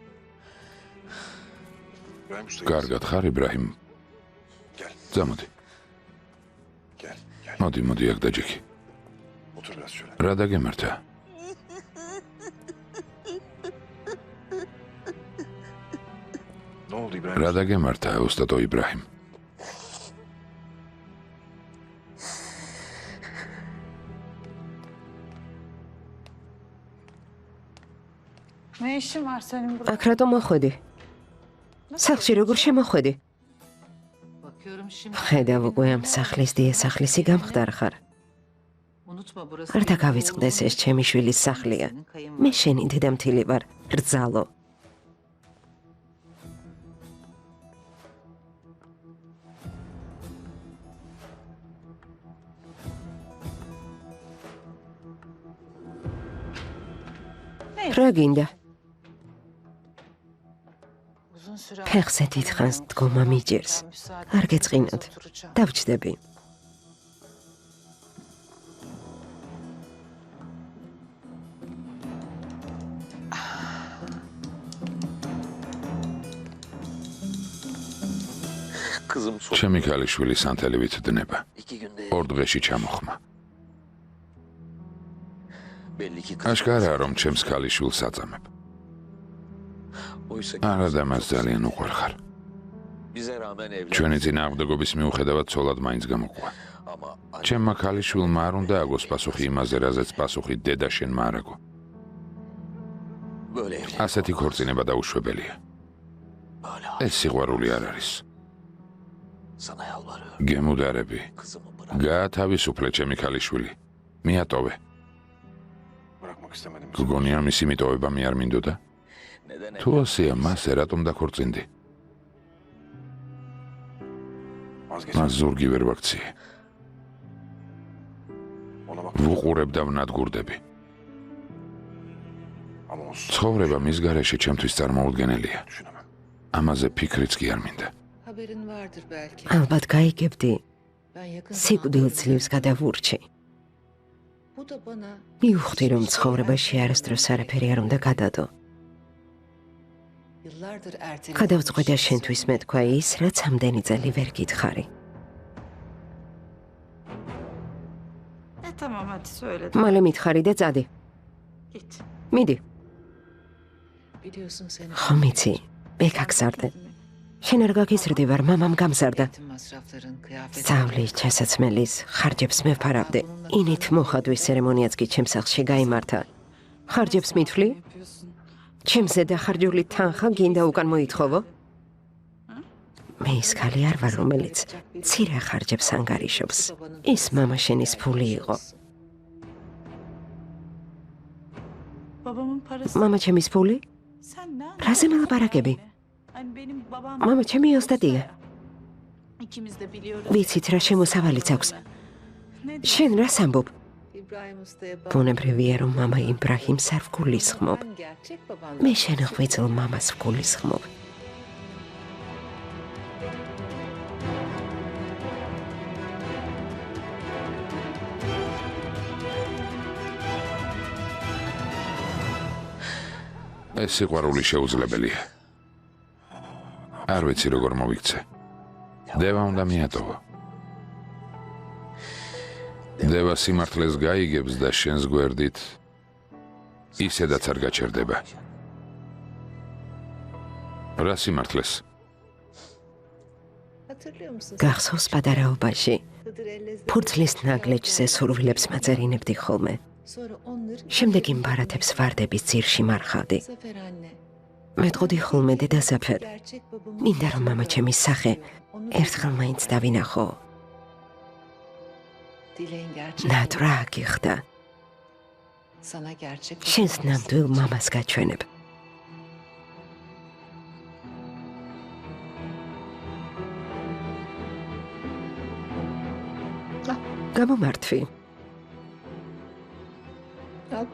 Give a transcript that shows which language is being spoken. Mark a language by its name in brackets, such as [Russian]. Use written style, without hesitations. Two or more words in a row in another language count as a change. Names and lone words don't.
[Turkish] İbrahim Usta. [Georgian] კარგად ხარ იბრაჰიმ? [Turkish] Gel, [Georgian] წამოდი. [Turkish] gel, gel. [Georgian] მოდი აქ დაჯექი. [Turkish] Otur biraz şöyle. [Georgian] რა დაგემართა? [Turkish] Ne oldu İbrahim [Georgian] რა [Turkish] Usta? [Georgian] დაგემართა ოსტატო იბრაჰიმ? [Turkish] Ne işin var senin burada? [Georgian] აქ რატომ მოხვედი? სახლში როგორ შემოხვედი? [Turkish] Bakıyorum şimdi... [Georgian] ხედავ უკვე ამ სახლის დიასახლისი გამხდარ ხარ. [Turkish] Unutma burası... [Georgian] არ დაგავიწყდეს ეს ჩემი შვილის სახლია. [Turkish] Senin kayın [Georgian] მე [Turkish] var. [Georgian] შენი დედამთილი ვარ, რძალო. რა გინდა? [Turkish] Uzun süre... [Georgian] ფეხზე დიდხანს დგომა მიჯერს. [Turkish] Ben müsaade [Georgian] არ გეწყინოთ. [Turkish] oturacağım. [Georgian] დავჯდები. [Turkish] Kızım son [Georgian] ჩემი ქალიშვილი სანთელივით დნება. [Turkish] 2 günde [Georgian] ორ დღეში ჩამოხმა. [Turkish] belli ki [Georgian] აშკარაა რომ ჩემს ქალიშვილს აწამებ. [Turkish] oysa [Georgian] არა და მას ძალიან უყვარხარ. [Turkish] bize rağmen evlen [Georgian] ჩვენი წინააღმდეგობის მიუხედავად ცოლად მაინც გამოყვა. [Turkish] ama [Georgian] ჩემმა ქალიშვილმა არ უნდა აგოს პასუხი იმაზე, რაზეც პასუხი დედა შენმა არ აგო. [Turkish] böyle evlen. [Georgian] ასეთი ქორწინება დაუშვებელია. [Turkish] Böyle [Georgian] ეს სიყვარული არ არის. [Turkish] sana yalvarıyorum. [Georgian] გემუდარები. [Turkish] Kızımı bırak. [Georgian] გაათავისუფლე ჩემი ქალიშვილი. მიატოვე. [Turkish] Bırakmak istemedim. [Georgian] გგონია მისი მიტოვება მე არ მინდოდა? [Turkish] Neden [Georgian] თუ ასეა, მას რატომ დაქორწინდი? [Turkish] Vazgeç. [Georgian] მას ზურგი ვერ ვაქციე. [Turkish] Ona bak. [Georgian] ვუყურებ და ვნადგურდები. [Turkish] Ama olsun. [Georgian] ცხოვრება მის გარეშე ჩემთვის წარმოუდგენელია. [Turkish] Düşünemem. [Georgian] ამაზე ფიქრიც კი არ მინდა. [Turkish] Haberin vardır belki. [Georgian] ალბათ გაიგებდი. [Turkish] Ben yakın [Georgian] სიკვდილ ძლივს გადავურჩი. [Turkish] Bu da bana [Georgian] მივხვდი რომ ცხოვრებაში არასდროს არაფერი არ უნდა გადადო. [Turkish] yıllardır ertelediğim [Georgian] გადავწყვიტე შენთვის მეთქვა ის, რაც ამდენი წელი ვერ გითხარი. [Turkish] Tamam hadi söyle. [Georgian] მალე მითხარი და წადი. [Turkish] Git. [Georgian] მიდი. [Turkish] Biliyorsun seni. [Georgian] ხო მიცი, ბექაგზარდე. შენ არ გაგიზრდი ვარ, მამამ გამზარდა. [Turkish] Eğitim masrafların, kıyafetlerin. [Georgian] სწავლის, ჩასაცმელის, ხარჯებს მევფარავდე. ინით მოხადვის ცერემონიაც კი ჩემს სახლში გაიმართა. ხარჯებს მითვლი? [Turkish] Yapıyorsun. [Georgian] ჩემზე დახარჯული თანხა გინდა უკან მოითხოვო? მე ის ქალი არ ვარ, რომელიც ცირე ხარჯებს ანგარიშობს. ის მამა შენის ფული იყო. [Turkish] Babamın parası. [Georgian] მამა ჩემის ფული? [Turkish] Sen ne [Georgian] რაზე მელაპარაკები? [Turkish] Hani benim babam... [Georgian] მამა ჩემი ოსტატია. [Turkish] İkimiz de biliyoruz. [Georgian] ვიცით რა შემოსავალიც აქვს. [Turkish] Ne [Georgian] შენ რას ამბობ? [Turkish] İbrahim Usta'ya bak. [Georgian] ბუნებრივია რომ მამა იბრაჰიმს არ ვგულისხმობ. [Turkish] Ben gerçek babanla. [Georgian] მე შენ ღვიძლ მამას ვგულისხმობ. ეს სიყვარული შეუძლებელია. არ ვიცი როგორ მოვიქცე. დევა უნდა მიატოვო. დევა სიმართლეს გაიგებს და შენს გვერდით ისედაც არ გაჩერდება. რა სიმართლეს? [Turkish] Hatırlıyor musun? [Georgian] გახსოვს პატარაობაში [Turkish] Hıdır ellezde. [Georgian] ფურცლის ნაგლეჯზე სურვილებს მაწერინებდი ხოლმე. [Turkish] Sonra onları [Georgian] შემდეგ იმ ბარათებს ვარდების ძირში მარხავდი. [Turkish] Zafer anne. [Georgian] მეტყოდი ხოლმე დედაზაფერ. [Turkish] Gerçek babamı. [Georgian] მინდა რომ მამა ჩემის სახე ერთხელ მაინც დავინახო. [Turkish] Dileğin gerçek. [Georgian] ნატ რა გიხდა. [Turkish] Sana gerçek. [Georgian] შენს ნამდვილ მამას გაჩვენებ. გამომართვი. [Turkish] Abla.